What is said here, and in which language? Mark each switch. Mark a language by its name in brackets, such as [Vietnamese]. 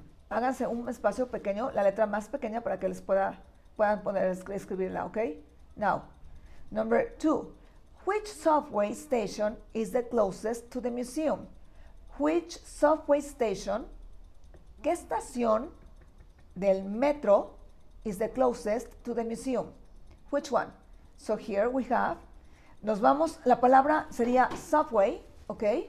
[Spanish] Háganse un espacio pequeño, la letra más pequeña para que les puedan poner, escribirla, okay? [English] Now, number 2. Which subway station is the closest to the museum? Which subway station [Spanish] ¿Qué estación del metro [English] is the closest to the museum? Which one? So here we have, [Spanish] nos vamos, la palabra sería subway, ¿ok?